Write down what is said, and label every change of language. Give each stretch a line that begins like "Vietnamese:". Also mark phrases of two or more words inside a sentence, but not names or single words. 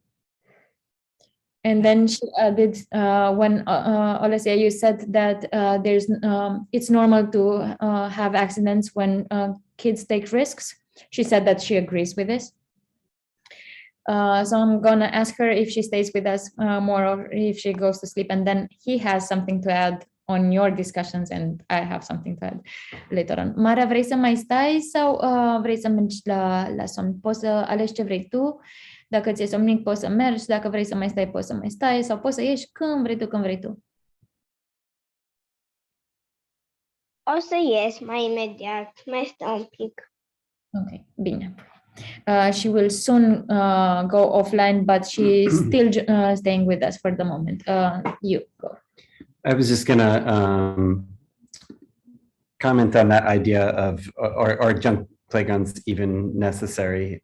English: And then she added, when Olessya, you said that it's normal to have accidents when kids take risks. She said that she agrees with this. So I'm gonna ask her if she stays with us more or if she goes to sleep, and then he has something to add on your discussions and I have something to add later on.
Romanian: Mara, vrei să mai stai sau vrei să mergi la somn? Poți să alegi ce vrei tu. Dacă ți-e somnic, poți să mergi. Dacă vrei să mai stai, poți să mai stai. Sau poți să ieși când vrei tu. O să ies mai imediat. Mai stau un pic. Ok, bine.
English: She will soon go offline, but she's still staying with us for the moment. You go. I was just gonna comment on that idea of are junk playgrounds even necessary?